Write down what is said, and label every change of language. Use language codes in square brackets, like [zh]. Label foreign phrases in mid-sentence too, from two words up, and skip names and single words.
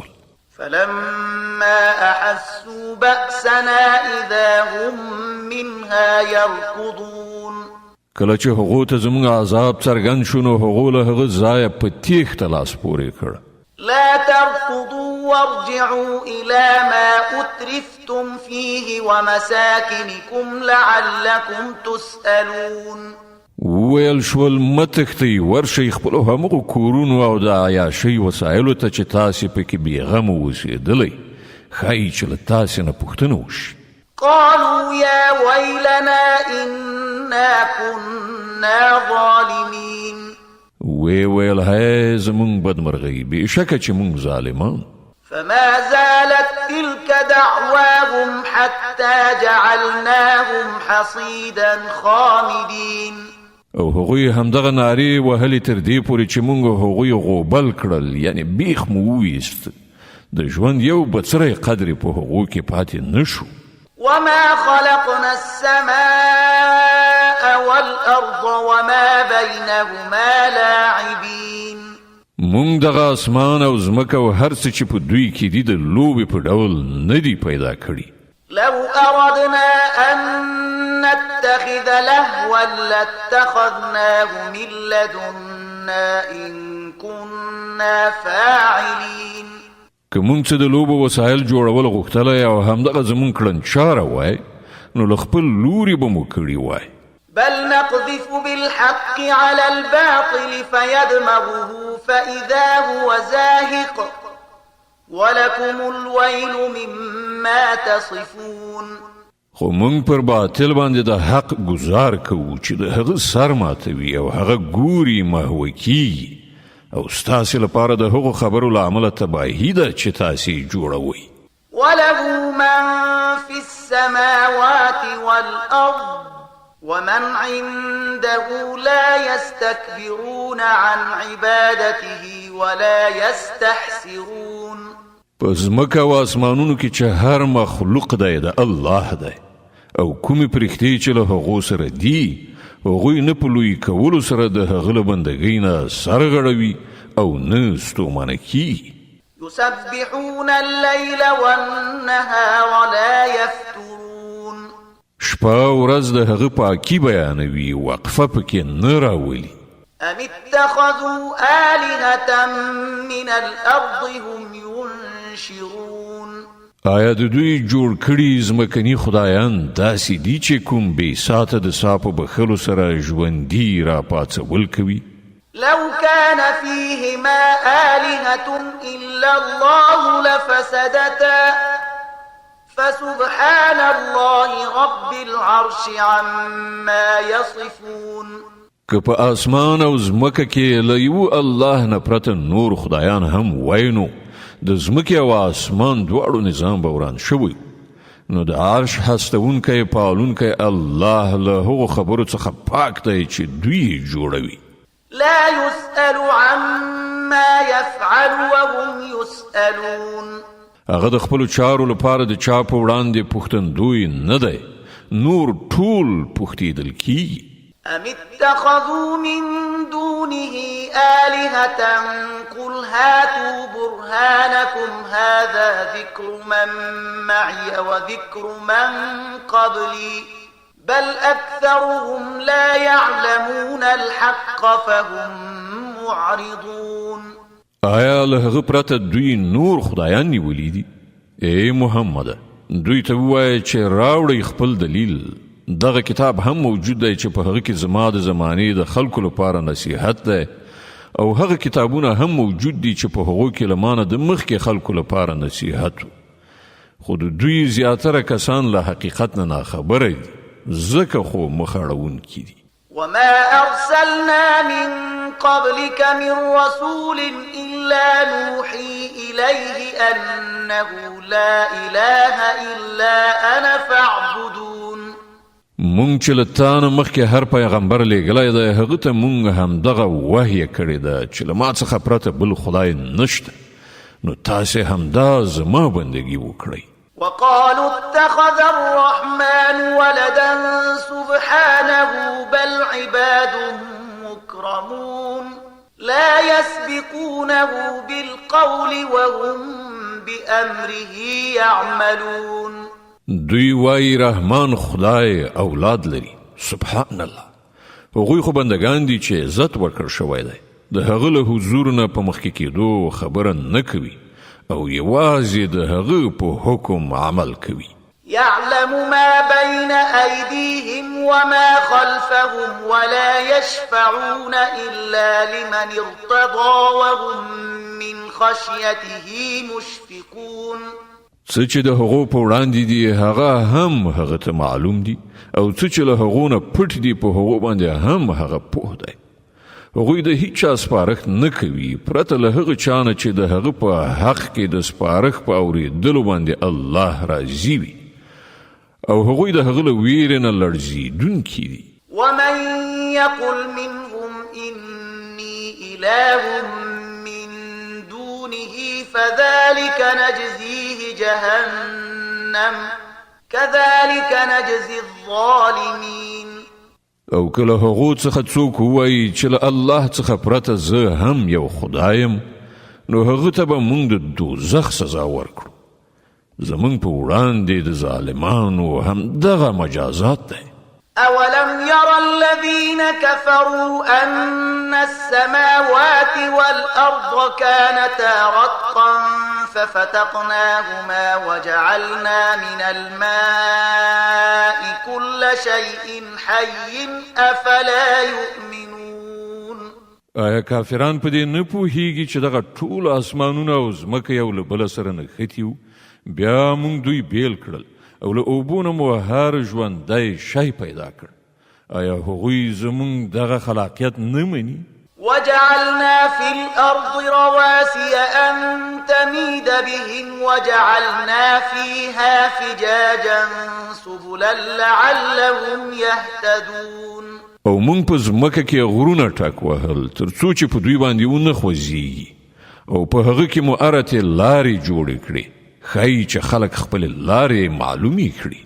[ar] فلما أحسوا بأسنا إذا هم منها يركضون. [ps] کله چې هغو ته زموږ عذاب څرګند شو نو هغو له هغه ځایه په تیښته لاس پورې کړ. [ar] لا تركضوا وارجعوا إلى ما أترفتم فيه ومساكنكم لعلكم تسألون. [ps] ویل شول متښتئ ورشئ خپلو همغو کورونو او د عیاشۍ وسایلو ته چې تاسې پکې بېغمه اوسېدلی ښایي چې له تاسې نه پوښتنه وشي. [ar] قالوا يا ويلنا إنا كنا ظالمين. [ps] ویل هی زمونږ بدمرغۍ بېشکه چې مونږ ظالمان. [ar] فما زالت تلك دعواهم حتى جعلناهم حصيدا خامدين. [ps] او هغوی همدغه نارې وهلې تر دې پورې چې مونږ هغوی غوبل کړل، یعنی بیخ مو وویست. د ژوند یو بڅری قدر په هغو کې پاتې نشو. [ar] وما خلقنا السماء والأرض وما بينهما لاعبين. [ps] مونږ دغه اسمان او ځمکه او هر څه چې په دوی کې دي د لوبې په ډول نه دي پیدا کړي. [ar] لو أردنا أن نتخذ لهوا لاتخذناه من لدنا إن كنا فاعلين. [ps] که مونږ څه د لوبو وسایل جوړول غوښتلی او همدغه زمونږ کړنچاره وای نو له خپل لوري به مو کړي وای. [ar] بل نقذف بالحق على الباطل فيدمغه فإذا هو زاهق ولكم الويل مما تصفون. [ps] خو مونږ پر باطل باندې د حق گزار کوو چې د هغه سر ماتوي او هغه ګوري محوه کیږي او ستاسې لپاره د هغو خبرو له امله تباهي ده چې تاسې جوړوئ. [ar] وله من في السماوات والأرض ومن عنده لا يستكبرون عن عبادته ولا يستحسرون. [ps] په ځمکه او اسمانونو کې چې هر مخلوق دی د الله دی او کومې پرښتې چې له هغو سره دي هغوی نه په لوی کولو سره د هغه له بندګۍ نه سر غړوي او نه ستومانه کیږي. [ar] يسبحون الليل والنهار لا يفترون. [ps] شپه ورځ د هغه پاکي بیانوي وقفه پکې نه راولي. [ar] أم اتخذوا آلهة من الأرض هم ينشرون. [ps] آیا د دوی جوړ کړي ځمکني خدایان داسې دي چې کوم بې ساته د سا په بخښلو سره ژوندي را پاڅول کوي؟ [ar] لو كان فيهما آلهة إلا الله لفسدتا فسبحان الله رب العرش عما يصفون. [ps] که په اسمان او ځمکه کې له یو الله نه پرته نور خدایان هم وای نو د ځمکې او اسمان دواړو نظام به وران شوی. نو د عرش هستونکی پالونکی الله له هغو خبرو څخه پاک دی چې دوی جوړوي. [ar] لا يسأل عما يفعل وهم يسألون. [ps] هغه د خپلو چارو لپاره د چا په وړاندې پوښتندوی نه دی، نور ټول پوښتېدل کیږي. [ar] أم اتخذوا من دونه آلهة قل هاتوا برهانكم هذا ذكر من معي وذكر من قبلي بل أكثرهم لا يعلمون الحق فهم معرضون. [ps] آیا له هغه پرته دوی نور خدایان نیولي دي؟ ای محمده دوی ته ووایه چې راوړئ خپل دلیل. دغه کتاب هم موجود دی چې په هغه کې زما د زمانې د خلکو لپاره نصیحت دی او هغه کتابونه هم موجود دي چې په هغو کې له مانه د مخکې خلکو لپاره نصیحت و. خو د دوی زیاتره کسان له حقیقت نه ناخبره دي ځکه خو مخ اړوونکي دي. [ar] وما أرسلنا من قبلك من رسول إلا نوحي إليه أنه لا إله إلا أنا فاعبدون. [ps] مونږ چې له تا نه مخکې هر پیغمبر لیږلی دی هغه ته مونږ همدغه وحیه کړې ده چې له ما څخه پرته بل خدای نشته نو تاسې همدا زما بندګي وکړئ. [ar] وقالوا اتخذ الرحمن ولدا سبحانه بل عباد مكرمون لا يسبقونه بالقول وهم بأمره يعملون. [ps] دوی وای رحمان خدای اولاد لري [ar] سبحان الله. [ps] هغوی خو بندگان دي چې عزت ورکړ شوی دی د هغه له حضور نه په مخکې کېدو خبره نه کوي او یوازې د هغه په حکم عمل کوي. [ar] يعلم ما بين أيديهم وما خلفهم ولا يشفعون إلا لمن ارتضى وهم من خشيته مشفقون. [ps] څه چې د هغو په وړاندې دي هغه هم هغه ته معلوم دي او څه چې له هغو نه پټ دي په هغو باندې هم هغه پوه دی. هغوی د هیچ چا سپارښت نه کوي پرته له هغه چا نه چې د هغه په حق کې د سپارښت په اورېدلو باندې الله راضي وي او هغوی د هغه له ویرې نه لړزېدونکي دي. [ar] ومن يقل منهم إني إله من دونه فذلك نجزيه جهنم كذلك نجزي الظالمين. [ps] او کله هغو څخه څوک ووایي چې له الله څخه پرته زه هم یو خدایم نو هغه ته به موږ د دوزخ سزا ورکړو. زموږ په وړاندې د ظالمانو هم دغه مجازات دی. [ar] أولم ير الذين كفروا أن السماوات والأرض كانتا رتقا ففتقناهما وجعلنا من الماء كل شيء حي أفلا يؤمنون. [ps] آیا کافران په دې نه پوهیږي چې دغه ټول اسمانونه او ځمکه یو له بله سره نښتي وو بیا موږ دوی بیل کړل او له اوبو نه مو هر ژوندی شی پیدا کړ. آیا هغوی زموږ دغه خلاقیت نه مني؟ [ar] وجعلنا في الأرض رواسي أن تميد بهم وجعلنا فيها فجاجا سبلا لعلهم يهتدون. [ps] او موږ په ځمکه کې غرونه ټک وهل تر څو چې په دوی باندې ونه خوځېږي او په هغه کې مو ارتې لارې جوړې کړې ښایي چې خلک خپلې لارې معلومې کړي.